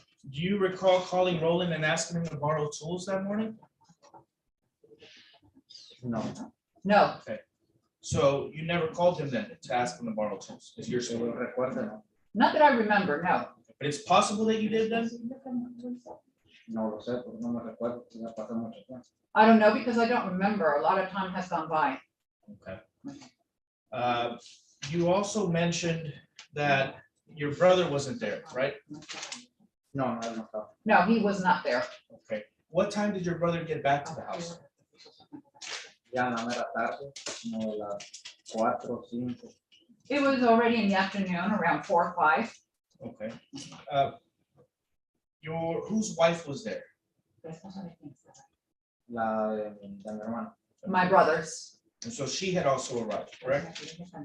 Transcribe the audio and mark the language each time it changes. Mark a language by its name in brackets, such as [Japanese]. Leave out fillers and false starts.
[English] Do you recall calling Roland and asking him to borrow tools that morning? [Spanish] No. [English] no, So you never called him then to ask him to borrow tools, is your [Spanish] Que yo [English] story. [Spanish] recuerde, no. [English] not that I remember, no. But it's possible that you did then? [Spanish] No lo sé, porque no me recuerdo, ya pasó mucho tiempo. [English] I don't know because I don't remember. A lot of time has gone by. Okay. You also mentioned that your brother wasn't there, right? [Spanish] No, no, él no estaba. [English] No, he was not there. Okay. What time did your brother get back to the house? [Spanish] Ya en la mera tarde, como de las 4 o 5. [English] It was already in the afternoon, around 4 or 5. Okay. Whose wife was there? [Spanish] La de mi hermano. [English] My brothers. And so she had also arrived, correct?